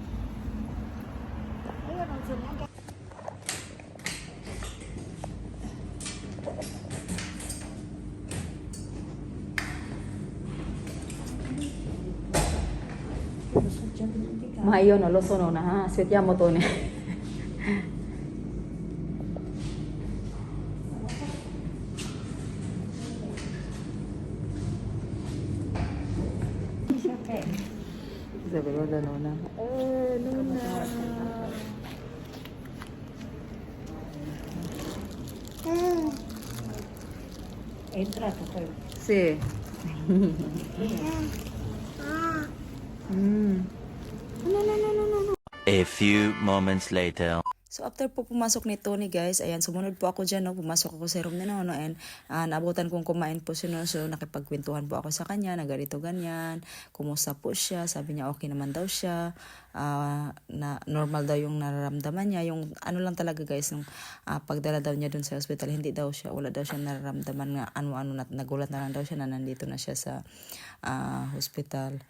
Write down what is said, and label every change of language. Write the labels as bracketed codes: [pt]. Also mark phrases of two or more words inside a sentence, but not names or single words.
[it] Io non so neanche. Ma io non lo so, Nona. Aspettiamo, [tl] Tone. Sabi ko na, Nona. Nona. [it] È entrato poi. Sì. [en] A few moments later. [tl] So after po pumasok ni Tony guys, ayan, sumunod po ako dyan, no? Pumasok ako sa room ni Nono and naabutan kong kumain po si Nono. So nakipagkwentuhan po ako sa kanya na ganito ganyan, kumusta po siya, sabi niya okay naman daw siya, na normal daw yung nararamdaman niya, yung ano lang talaga guys, yung pagdala daw niya dun sa hospital, hindi daw siya, wala daw siya nararamdaman nga ano-ano, nagulat na lang daw siya na nandito na siya sa hospital.